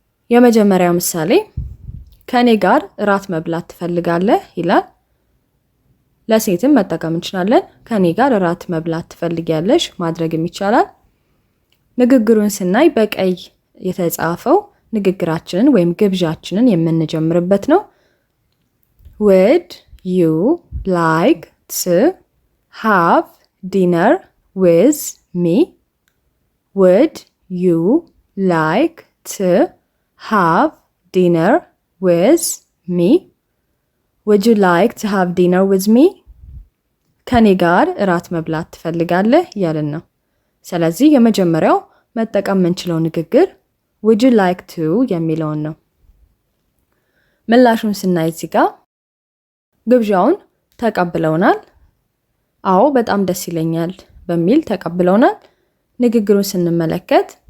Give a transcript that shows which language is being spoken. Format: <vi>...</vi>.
<am>የመጀመሪያው ምሳሌ ከኔ ጋር እራት መብላት ትፈልጋለህ ይላል። ለሴትም መጠቀም እንችላለን። ከኔ ጋር እራት መብላት ትፈልጊያለሽ ማድረግም ይቻላል። ንግግሩን ስናይ በቀይ የተጻፈው ንግግራችንን ወይም ግብዣችንን የምንጀምርበት ነው።</am> <en>would you like to have dinner with me? would you like to have dinner with me? would you like to have dinner with me?</en> <am>ከኔ ጋር እራት መብላት ትፈልጋለህ ያልን ነው። ስለዚህ የመጀመሪያው መጠቀም የምንችለው ንግግር</am> <en>would you like to</en> <am>የሚለውን ነው። ምላሹን ስናይ እዚህ ጋር ግብዣውን ተቀብለውናል። አዎ በጣም ደስ ይለኛል በሚል ተቀብለውናል። ንግግሩን ስንመለከት</am>